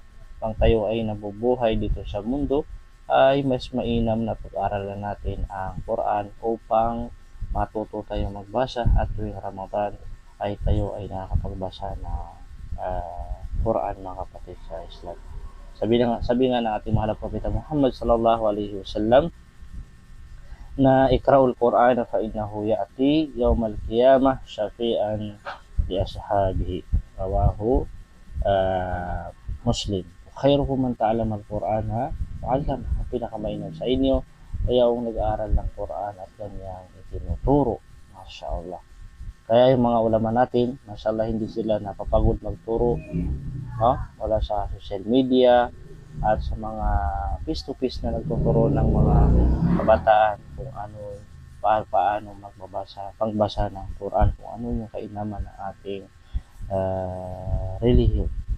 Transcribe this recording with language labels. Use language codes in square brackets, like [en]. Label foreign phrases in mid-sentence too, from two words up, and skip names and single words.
[tl] Pang tayo ay nabubuhay dito sa mundo, ay mas mainam na pag-aralan natin ang Quran upang matuto tayong magbasa at tuwing Ramadan ay tayo ay nakakapagbasa ng Quran, mga kapatid sa Islam. Sabi nga ng ating mahal na Propeta Muhammad [ar] صلى الله عليه وسلم [tl] na [ar] اقرءوا القرآن فإنه يأتي يوم القيامة شفيعا لأصحابه. رواه مسلم. خيركم من تعلم القرآن وعلم. [tl] Ang pinakamainam sa inyo ay yung nag-aaral ng Quran at kanyang itinuturo. [ar] ما شاء الله. [tl] Kaya yung mga ulama natin, [ar] ما شاء الله, [tl] hindi sila napapagod magturo, no? Wala sa [en] social media [tl] at sa mga face-to-face na nagtuturo ng mga kabataan kung ano, paano pagbasa ng Quran, kung ano yung kainaman ng ating relihiyon.